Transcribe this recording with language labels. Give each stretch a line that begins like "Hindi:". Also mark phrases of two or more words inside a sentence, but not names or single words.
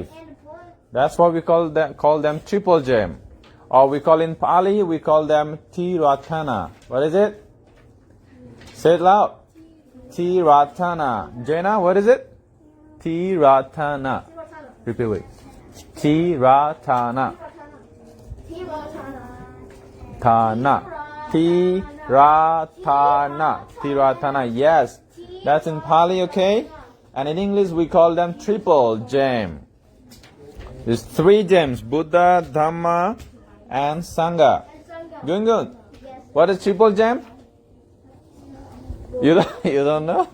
English: That's why we call them triple gem. Or we call in Pali, we call them Tiratana. What is it? Say it loud. Tiratana. Jaina, what is it? Tiratana. Repeat it. Tiratana. Tana. Tiratana. Tiratana. Yes. That's in Pali, okay? And in English we call them triple gem. There's 3 gems: Buddha, Dhamma, and Sangha. Good, good. What is triple gem? You don't know?